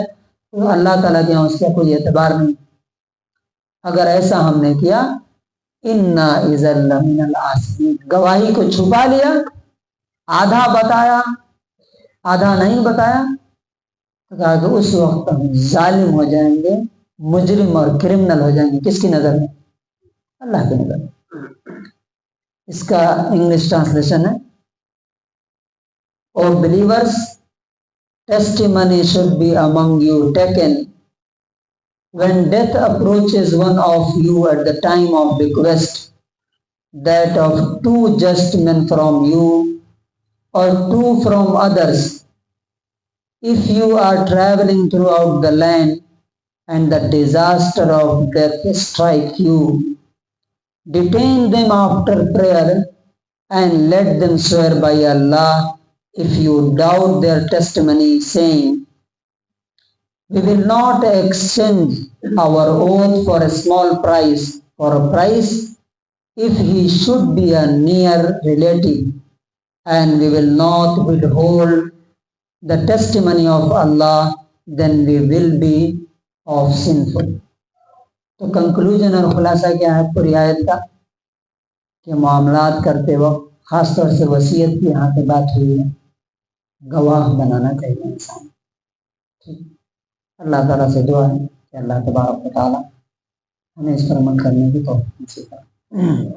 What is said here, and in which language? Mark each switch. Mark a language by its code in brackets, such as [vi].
[ur] تو اللہ تعالیٰ کے یہاں اس کا کوئی اعتبار نہیں. اگر ایسا ہم نے کیا، [ar] اِنَّا إِذًا لَمِنَ الْآثِمِينَ، [ur] گواہی کو چھپا لیا، آدھا بتایا آدھا نہیں بتایا، تو کہا کہ اس وقت ہم ظالم ہو جائیں گے، مجرم اور کرمنل ہو جائیں گے. کس کی نظر میں؟ اللہ کی نظر میں. اس کا انگلش ٹرانسلیشن ہے، [en] O believers, testimony should be among you taken when death approaches one of you at the time of bequest, that of 2 just men from you or 2 from others. If you are traveling throughout the land and the disaster of death strike you, detain them after prayer and let them swear by Allah if you doubt their testimony, saying, we will not exchange our oath for a small price, for a price, if he should be a near relative, and we will not withhold the testimony of Allah, then we will be of sinful. [ur] تو conclusion اور خلاصہ کیا ہے پوری آیت کا؟ کہ معاملات کرتے وقت خاص طور سے وصیت کی یہاں پہ بات ہوئی ہے، گواہ بنانا چاہیے انسان. ٹھیک، اللہ تعالیٰ سے دعا ہے کہ اللہ تبارک و تعالیٰ ہمیں اس پر عمل کرنے کی توفیق نصیب فرمائے.